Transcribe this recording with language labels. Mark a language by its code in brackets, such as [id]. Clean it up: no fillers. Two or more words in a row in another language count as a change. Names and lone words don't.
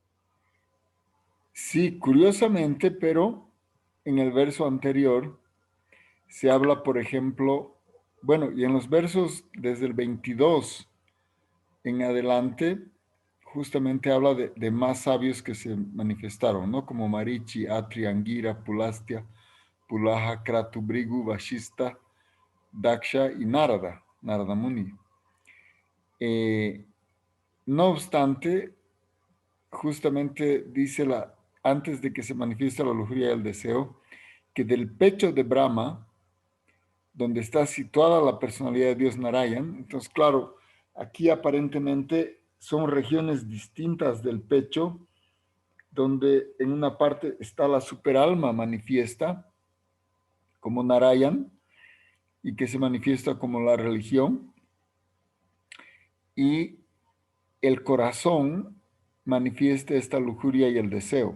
[es] Sí, curiosamente, pero en el verso anterior se habla, por ejemplo, bueno, y en los versos desde el 22 en adelante, justamente habla de más sabios que se manifestaron, ¿no? Como Marichi, Atri, Angira, Pulastia, Pulaha, Kratu, Brigu, Vashista, Daksha y Narada, Narada Muni. No obstante, justamente dice antes de que se manifieste la lujuria y el deseo, que del pecho de Brahma, donde está situada la personalidad de Dios Narayan, entonces claro, aquí aparentemente son regiones distintas del pecho, donde en una parte está la superalma manifiesta como Narayan y que se manifiesta como la religión, y el corazón manifieste esta lujuria y el deseo.